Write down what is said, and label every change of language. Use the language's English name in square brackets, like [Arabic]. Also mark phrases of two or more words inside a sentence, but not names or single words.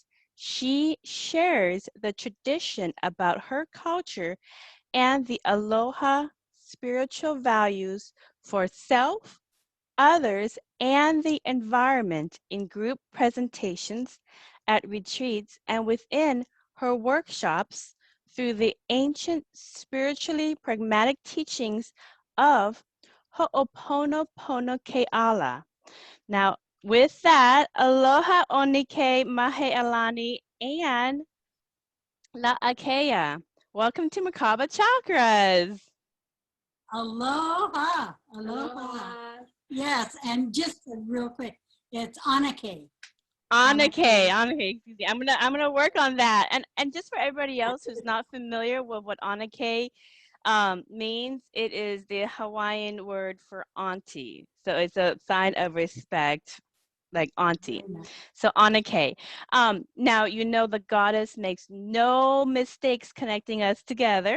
[English] She shares the tradition about her culture and the Aloha spiritual values for self, others, and the environment in group presentations, at retreats, and within her workshops through the ancient spiritually-pragmatic teachings of Ho'opono Pono Ke Ala. Now, with that, aloha ʻAnakē Mahealani and Laakeya. Welcome to Merkaba Chakras. [Hawaiian] Aloha, aloha. [English] Yes, and just real quick, it's ʻAnakē. ʻAnakē, excuse me. I'm gonna work on that. And just for everybody else who's not familiar with what ʻAnakē means, it is the Hawaiian word for auntie. So it's a sign of respect, like auntie. So ʻAnakē. Now you know the goddess makes no mistakes connecting us together.